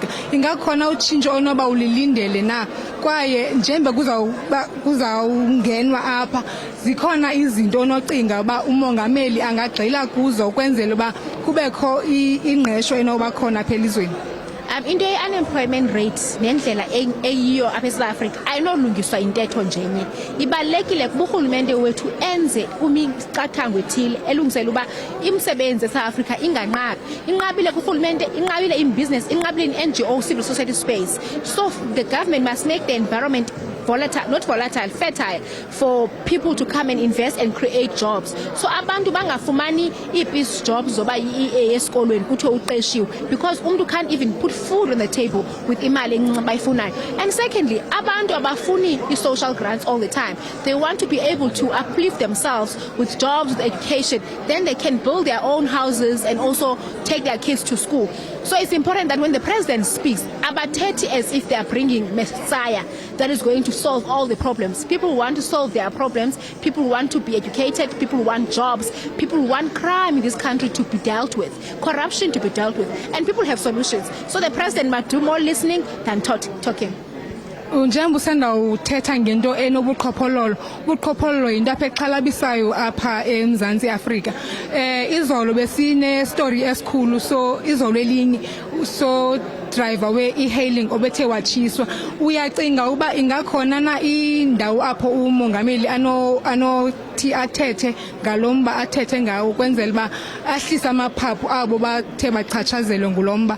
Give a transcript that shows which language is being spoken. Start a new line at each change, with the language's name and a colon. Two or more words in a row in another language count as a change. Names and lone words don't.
Xhosa: Ingakhona utshintsho onoba ulilindele na kwaye njengoba kuzawungenwa apha zikhona izinto onocinga uba umongameli angagxila kuzo ukwenzela uba kubekho ingqesho enoba khona apha elizweni. Into
English: ye-unemployment rate
Xhosa: nendlela eyiyo apha eSouth Africa ayinolungiswa intetho njenye. Ibalulekile kuba urhulumente wethu enze imiqathango ethile elungisela uba imisebenzi eSouth Africa inganqabi. Inqabile kurhulumente, inqabile
English: in business,
Xhosa: inqabile
English: in NGO, civil society space. So the government must make the environment fertile for people to come and invest and create jobs.
Xhosa: So abantu bangafumani
English: ii-peace jobs
Xhosa: zoba esikolweni kuthiwe uqeshiwe because umuntu
English: can't even put food on the table with
Xhosa: imali encinci bayifunayo.
English: And secondly,
Xhosa: abantu abafuni
English: i-social grants
Xhosa: all the time.
English: They want to be able to uplift themselves with jobs, with education. Then they can build their own houses and also take their kids to school. So it's important that when the president speaks, abathethi as if they are bringing Messiah that is going to solve all the problems. People want to solve their problems. People want to be educated. People want jobs. People want crime in this country to be dealt with, corruption to be dealt with, and people have solutions. So the president must do more listening than talking.
Xhosa: Njengoba usanda uthetha ngento enobuqhophololo. Ubuqhophololo yinto apha exhalabisayo apha eMzantsi Afrika. Izolo besine story esikhulu so izolo elinye so driver we e-hailing obethe watshiswa. Uyacinga uba ingakhona na indawo apho umongameli anothi athethe ngalomba athethe ngawo ukwenzela uba ahlisa amaphaphu abo bathe bachatshazelwe ngulomba?